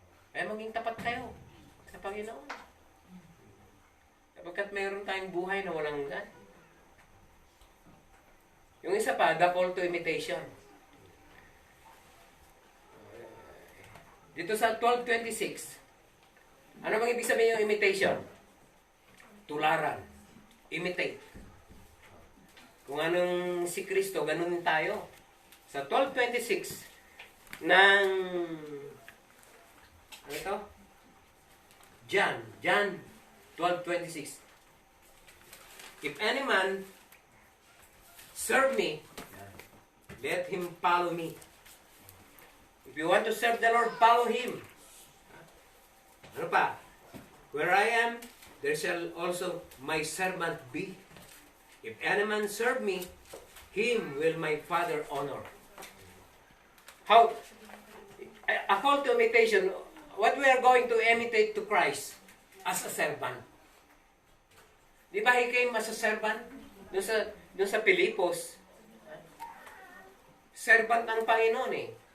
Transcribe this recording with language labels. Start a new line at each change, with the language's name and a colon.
Filipino: Kaya maging tapat tayo sa Panginoon. Kapagkat mayroon tayong buhay na walang hanggan. Yung isa pa,
English: the call to imitation.
Filipino: Dito sa 12:26, ano bang ibig sabihin yung imitation? Tularan. Imitate. Kung anong si Kristo, ganun din tayo. Sa 12:26 ng ano ito?
English: John 12:26. If any man serve me, let him follow me. If you want to serve the Lord, follow Him.
Filipino: Ano pa?
English: Where I am, there shall also my servant be. If any man serve me, him will my Father honor. How? A call to imitation. What we are going to imitate to Christ as a servant.
Filipino: Di ba
English: He came as a servant?
Filipino: Doon sa Pilipos, servant ng Panginoon eh.